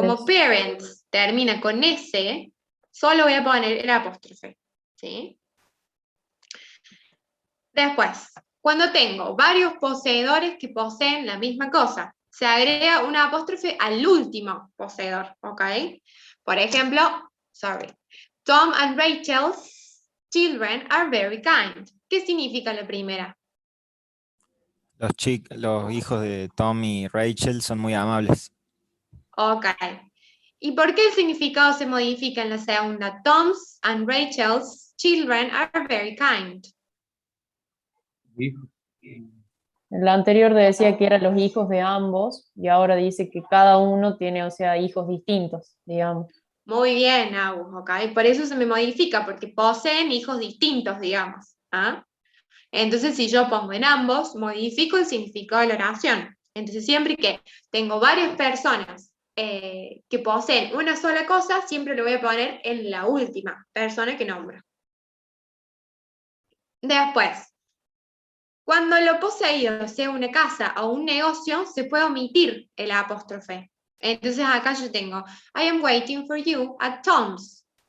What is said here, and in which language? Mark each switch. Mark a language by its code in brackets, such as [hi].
[es] Como parents termina con S, solo voy a poner el apóstrofe, ¿sí? Después, cuando tengo varios poseedores que poseen la misma cosa, se agrega un apóstrofe al último poseedor, ¿ok? Por ejemplo, [en] Tom and Rachel's children are very kind. [es] ¿Qué significa la primera? Los hijos de Tom y Rachel son muy amables. Ok. ¿Y por qué el significado se modifica en la segunda? [en] Tom's and Rachel's children are very kind. [es] En la anterior decía que eran los hijos de ambos y ahora dice que cada uno tiene, o sea, hijos distintos, digamos. Muy bien, Agus, ok. Por eso se me modifica, porque poseen hijos distintos, digamos. ¿Ah? Entonces, si yo pongo en ambos, modifico el significado de la oración. Entonces, siempre que tengo varias personas que poseen una sola cosa, siempre lo voy a poner en la última persona que nombro. Después, cuando lo poseído sea una casa o un negocio, se puede omitir el apóstrofe. Entonces acá yo tengo, [en] I am waiting for you at Tom's.